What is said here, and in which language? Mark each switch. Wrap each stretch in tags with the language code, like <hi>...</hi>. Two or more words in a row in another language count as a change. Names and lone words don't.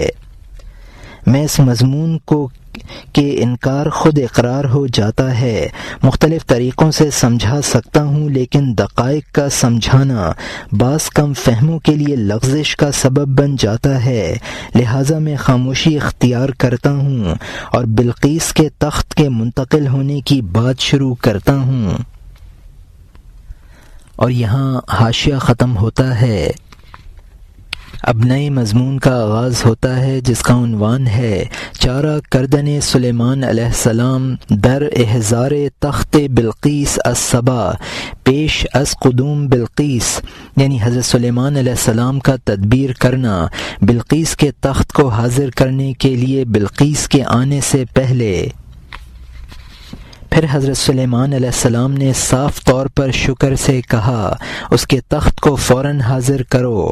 <ur>میں اس مضمون کو کہ انکار خود اقرار ہو جاتا ہے مختلف طریقوں سے سمجھا سکتا ہوں، لیکن دقائق کا سمجھانا بعض کم فہموں کے لیے لغزش کا سبب بن جاتا ہے، لہٰذا میں خاموشی اختیار کرتا ہوں اور بلقیس کے تخت کے منتقل ہونے کی بات شروع کرتا ہوں۔ اور یہاں حاشیہ ختم ہوتا ہے۔ اب نئے مضمون کا آغاز ہوتا ہے جس کا عنوان ہے</ur> <fa>چارہ کردن سلیمان علیہ السلام در احضار تخت بلقیس الصبا، پیش از قدوم بلقیس،</fa> <ur>یعنی حضرت سلیمان علیہ السلام کا تدبیر کرنا بلقیس کے تخت کو حاضر کرنے کے لیے بلقیس کے آنے سے پہلے۔ پھر حضرت سلیمان علیہ السلام نے صاف طور پر شکر سے کہا اس کے تخت کو فوراً حاضر کرو۔</ur>